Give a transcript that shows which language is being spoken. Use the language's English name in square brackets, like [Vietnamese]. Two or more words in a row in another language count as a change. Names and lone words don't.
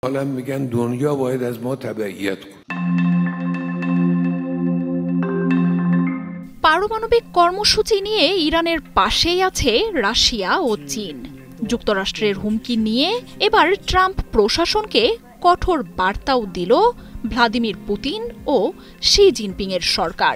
[Persian] حالا میگن دنیا باید از ما تبعیت کنه। [Bangla] পারমাণবিক কর্মসূচি নিয়ে ইরানের পাশেই আছে রাশিয়া ও চীন। যুক্তরাষ্ট্রের হুমকি নিয়ে এবার ট্রাম্প প্রশাসনকে কঠোর বার্তাও দিল ভ্লাদিমির পুতিন ও শি জিনপিং এর সরকার।